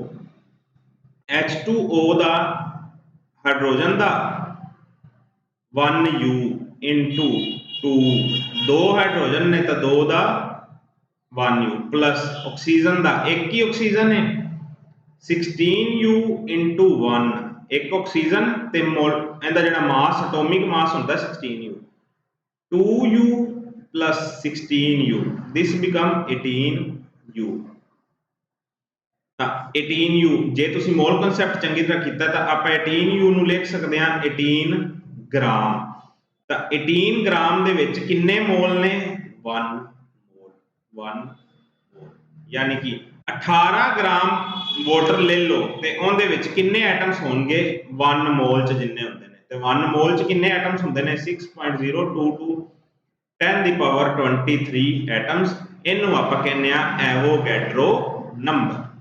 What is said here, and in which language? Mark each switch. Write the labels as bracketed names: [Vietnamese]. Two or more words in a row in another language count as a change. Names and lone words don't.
[Punjabi] H2O ਦਾ ਹਾਈਡਰੋਜਨ ਦਾ [English] 1U into 2 [Punjabi] 2 ਹਾਈਡਰੋਜਨ ਨੇ ਤਾਂ 2 ਦਾ 1U ਪਲੱਸ ਆਕਸੀਜਨ ਦਾ ਇੱਕ ਹੀ ਆਕਸੀਜਨ ਹੈ [English] 16U into 1 [Punjabi] ਇੱਕ ਆਕਸੀਜਨ ਤੇ ਮੋਲ ਇਹਦਾ ਜਿਹੜਾ ਮਾਸ [English] atomic mass [Punjabi] ਹੁੰਦਾ [English] 16U 2U plus 16U this become 18U [Punjabi] 18U ਜੇ ਤੁਸੀਂ [English] mole concept [Punjabi] ਚੰਗੀ ਤਰ੍ਹਾਂ ਕੀਤਾ ਤਾਂ ਆਪਾਂ 18U ਨੂੰ ਲਿਖ ਸਕਦੇ ਹਾਂ 18 ਗ੍ਰਾਮ ਤਾਂ 18 ਗ੍ਰਾਮ ਦੇ ਵਿੱਚ ਕਿੰਨੇ ਮੋਲ ਨੇ 1 ਮੋਲ ਯਾਨੀ ਕਿ 18 [English] gram water [Punjabi] ਲੈ ਲਓ ਤੇ ਉਹਦੇ ਵਿੱਚ ਕਿੰਨੇ ਐਟਮਸ ਹੋਣਗੇ 1 ਮੋਲ ਚ ਜਿੰਨੇ ਹੁੰਦੇ ਨੇ ਤੇ 1 ਮੋਲ ਚ ਕਿੰਨੇ ਐਟਮਸ ਹੁੰਦੇ ਨੇ 6.022 10 ਦੀ ਪਾਵਰ 23 ਐਟਮਸ ਇਹਨੂੰ ਆਪਾਂ ਕਹਿੰਦੇ ਆ [English] Avogadro number